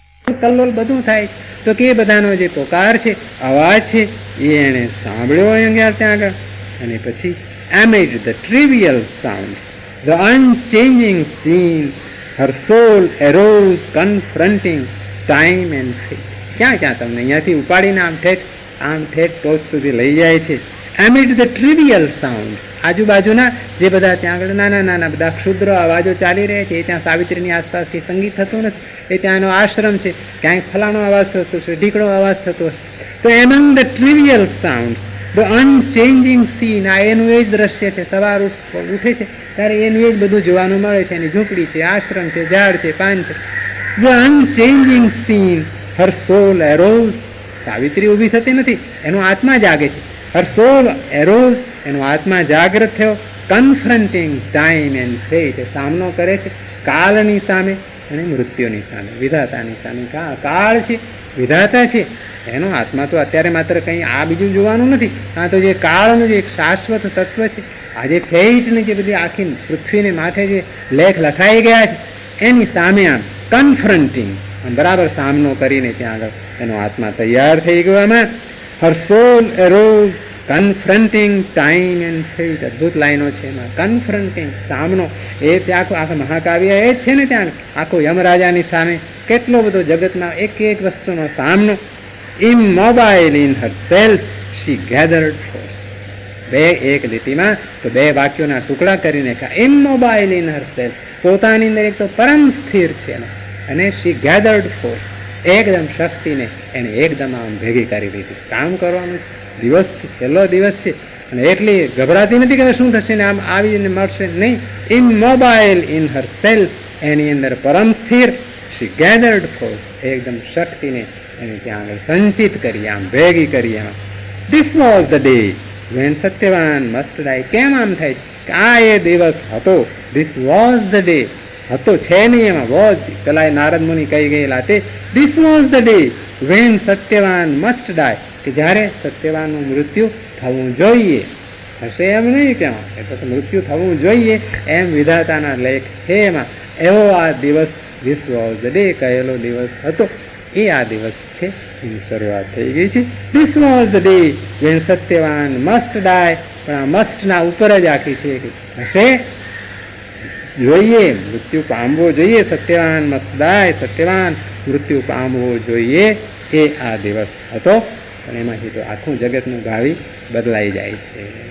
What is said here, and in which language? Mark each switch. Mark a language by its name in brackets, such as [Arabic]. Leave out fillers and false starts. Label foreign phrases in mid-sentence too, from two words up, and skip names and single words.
[Gujarati] કલ્લોલ બધું થાય. તો કે બધાનો જે પોકાર છે, અવાજ છે, એ એણે સાંભળ્યો અહીંયા ત્યાં આગળ. અને પછી [English] amid the trivial sounds, the unchanging scene, her soul arose confronting time and fate. [Gujarati] ક્યાં ક્યાં તમને અહીંયાથી ઉપાડીને આમ ઠેઠ ટોચ સુધી લઈ જાય છે. [English] amid the trivial sounds, [Gujarati] આજુબાજુના જે બધા ત્યાં આગળ નાના નાના બધા ક્ષુદ્ર અવાજો ચાલી રહ્યા છે, એ ત્યાં સાવિત્રીની આસપાસથી સંગીત થતું નથી, એ ત્યાંનો આશ્રમ છે, ક્યાંક ફલાણો અવાજ થતો છે, ઢીકડો અવાજ થતો હશે. [English] તો among the trivial sounds, the unchanging scene, [Gujarati] આ એનું એ જ દ્રશ્ય છે. સવાર ઉઠે છે ત્યારે એનું એ જ બધું જોવાનું મળે છે. એની ઝૂંપડી છે, આશ્રમ છે, ઝાડ છે, પાન છે. [English] the unchanging scene, her soul arose, [Gujarati] સાવિત્રી ઊભી થતી નથી, એનો આત્મા જાગે છે. [English] her soul arose, [Gujarati] એનો આત્મા જાગૃત થયો. [English] confronting time and fate, [Gujarati] સામનો કરે છે કાળની સામે અને મૃત્યુની સામે, વિધાતાની સામે. કાળ છે, વિધાતા છે, એનો આત્મા તો અત્યારે માત્ર કંઈ આ બીજું જોવાનું નથી. આ તો જે કાળનું જે એક શાશ્વત તત્વ છે, આ જે ફેટની જે બધી આખી પૃથ્વીને માથે જે લેખ લખાઈ ગયા છે, એની સામે આમ કન્ફ્રન્ટિંગ, આમ બરાબર સામનો કરીને ત્યાં આગળ એનો આત્મા તૈયાર થઈ ગયો. [English] આમાં her soul arose confronting time and fate, [Gujarati] અદભુત લાઈનો છે એમાં. કન્ફ્રન્ટિંગ, સામનો, એ ત્યાં આખા મહાકાવ્ય એ જ છે ને. ત્યાં આખો યમરાજાની સામે કેટલો બધો જગતના એક એક વસ્તુનો સામનો. [English] immobile in herself she gathered force. [Gujarati] એક લીટીમાં તો બે વાક્યોના ટુકડા કરીને [English] immobile in herself, [Gujarati] પોતાની અંદર એક તો પરમ સ્થિર છે, અને [English] she gathered force, [Gujarati] એકદમ શક્તિને એને એકદમ આમ ભેગી કરી દીધી. કામ કરવાનું દિવસ છે, છેલ્લો દિવસ છે, અને એટલી ગભરાતી નથી કે શું થશે ને આમ આવીને મળશે નહીં. [English] immobile in herself, [Gujarati] એની અંદર પરમ સ્થિર. [English] she gathered force, [Gujarati] એકદમ શક્તિને એને ત્યાં આગળ સંચિત કરી, આમ ભેગી કરી. [English] એમાં this was the day when સત્યવાન must die. [Gujarati] કેમ આમ થાય કે આ એ દિવસ હતો. [English] this was the day, [Gujarati] હતો છે નહીં એમાં, was, પેલા નારદ મુનિ કહી ગયેલા તે. [English] this was the day when સત્યવાન must die, [Gujarati] કે જ્યારે સત્યવાનનું મૃત્યુ થવું જોઈએ. હશે એમ નહીં કેમાં, એ તો મૃત્યુ થવું જોઈએ એમ વિધાતાના લેખ છે એમાં. એવો આ દિવસ [English] this was the day [Gujarati] કહેલો દિવસ હતો, એ આ દિવસ છે એની શરૂઆત થઈ ગઈ છે. [English] this was the day when સત્યવાન must die, [Gujarati] પણ આ મસ્ટના ઉપર જ આખી છે કે હશે, જોઈએ, મૃત્યુ પામવો જોઈએ. [English] સત્યવાન must die, [Gujarati] સત્યવાન મૃત્યુ પામવો જોઈએ, એ આ દિવસ હતો. પણ એમાંથી તો આખું જગતનું ભાવિ બદલાઈ જાય છે.